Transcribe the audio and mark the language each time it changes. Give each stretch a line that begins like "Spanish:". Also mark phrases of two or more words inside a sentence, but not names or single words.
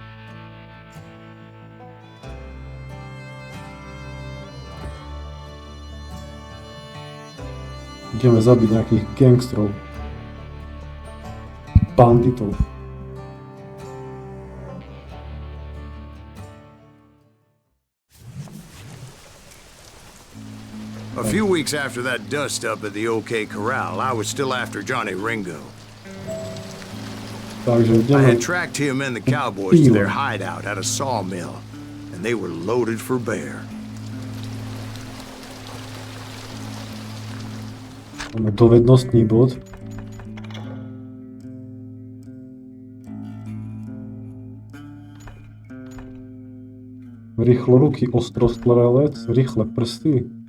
Slovak: Ideme zabiť nejakých gangstrov. Banditov.
English: A few weeks after that dust-up at the OK Corral, I was still after Johnny Ringo.
Slovak: Takže
English: I had
Slovak: ideme.
English: tracked him and the cowboys to their hideout at a sawmill, and they were loaded for bear.
Slovak: Máme dovednostný bod. Rýchloruky ostrostrelec, rýchle prsty.